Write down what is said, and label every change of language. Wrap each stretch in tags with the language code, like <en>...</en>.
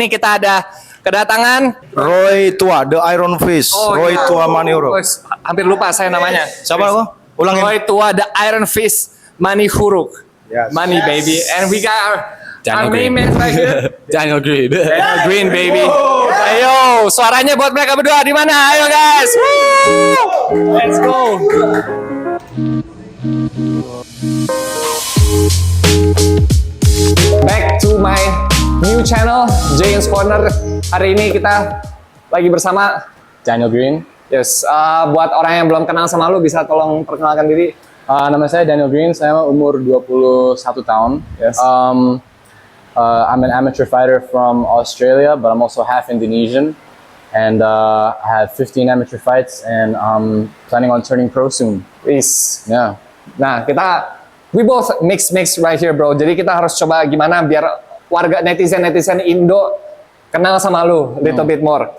<id>Ini kita ada kedatangan Roy Tua, The Iron Fist. Roy iya. Tua Manihuruk. Hampir lupa saya namanya. Siapa kok? Ulangin. Roy Tua, The Iron Fist Manihuruk.</id> <en>Yes. Money baby. And we got our main man right here. Daniel Green.</en> <id>Daniel Green baby. Ayo, suaranya buat mereka berdua di mana? Ayo guys.</id> <en>Woo! Let's go. Back to my new channel, James Corner.</en> <id>Hari ini kita lagi bersama Daniel Green. Yes, buat orang yang belum kenal sama lu bisa tolong perkenalkan diri. Nama saya Daniel Green, saya umur 21 tahun.</id> <en>Yes. I'm an amateur fighter from Australia, but I'm also half Indonesian. And I have 15 amateur fights, and I'm planning on turning pro soon. Is. Yeah.</en> <id>Nah,</id> <en>we both mix right here, bro.</en> <id>Jadi kita harus coba gimana biar warga netizen Indo kenal sama lu</id> <en>little bit more.</en>